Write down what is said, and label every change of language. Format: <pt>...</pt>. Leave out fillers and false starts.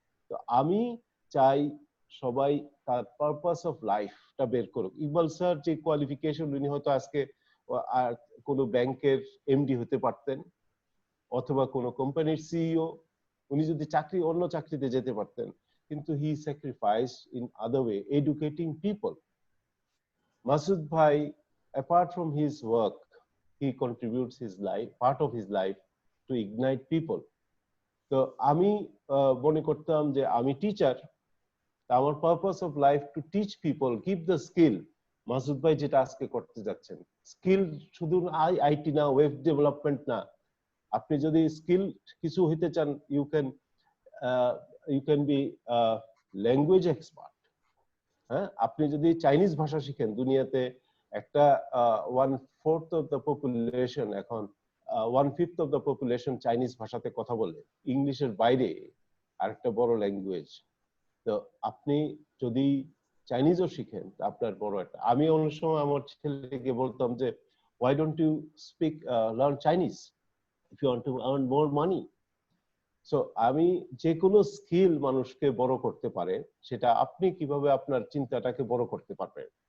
<bn>তো আমি চাই সবাই তার পারপাস অফ লাইফটা বের করুক। ইকবাল স্যার যে কোয়ালিফিকেশন, উনি হয়তো আজকে আর কোনো ব্যাংকের এমডি হতে পারতেন, অথবা কোনো কোম্পানির সিইও, উনি যদি অন্য চাকরিতে যেতে পারতেন, কিন্তু</bn> <en>He sacrifice in other way, educating people. Masud ভাই, apart from his work, he contributes his life, part of his life, to ignite people.</en> <bn>তো আমি মনে করতাম যে আমি টিচার, আমার</bn> <en>Purpose of life to teach people, give the skill.</en> <bn>Masud ভাই যেটা আজকে করতে যাচ্ছেন, স্কিল শুধু আইটি না, ওয়েব ডেভেলপমেন্ট না, আপনি যদি স্কিল কিছু হইতে চান,</bn> <en>You can be language expert.</en> <bn>হ্যাঁ, আপনি যদি চাইনিজ ভাষা শিখেন, দুনিয়াতে একটা 1/4</bn> <en>of the population</en> <bn>এখন, 1/5 অফ দ্য পপুলেশন চাইনিজ ভাষাতে কথা বলে, ইংলিশের বাইরে আরেকটা বড় ল্যাঙ্গুয়েজ। তো আপনি যদি চাইনিজও শিখেন, আপনার বড় একটা। আমি অনেক সময় আমার ছেলেকে বলতাম যে,</bn> <en>why don't you speak learn Chinese if you want to earn more money?</en> <bn>So আমি যে কোনো স্কিল মানুষকে বড় করতে পারে, সেটা আপনি কিভাবে আপনার চিন্তাটাকে বড় করতে পারবেন।</bn>